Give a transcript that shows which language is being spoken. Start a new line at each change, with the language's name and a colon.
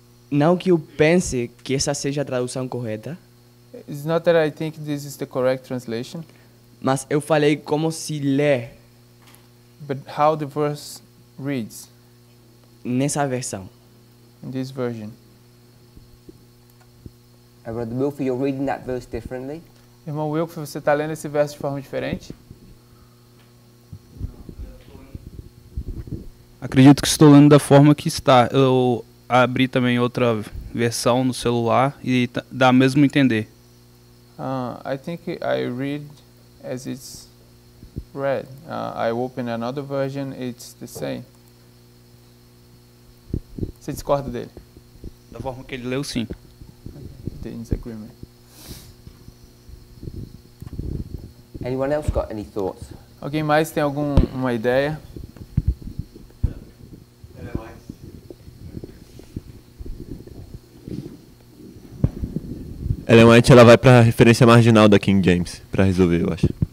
Portuguese: Não que eu pense que essa seja a tradução correta,
English: It's not that I think this is the correct translation,
Portuguese: mas eu falei como se lê
English: but how the verse reads
Portuguese: nessa versão.
English: in this version. Brother Wilfer, you're reading that verse differently?
Portuguese: Irmão Wilker, você está lendo esse verso de forma diferente? Acredito que estou lendo da forma que está. Eu abri também outra versão no celular e dá mesmo entender.
English: I think I read as it's read. I open another version, it's the same.
Portuguese: Você discorda dele? Da forma que ele leu, sim.
English: The disagreement. Anyone else got any thoughts?
Portuguese: Alguém mais tem alguma ideia? Ellen White, ela vai para a referência marginal da King James para resolver, eu acho.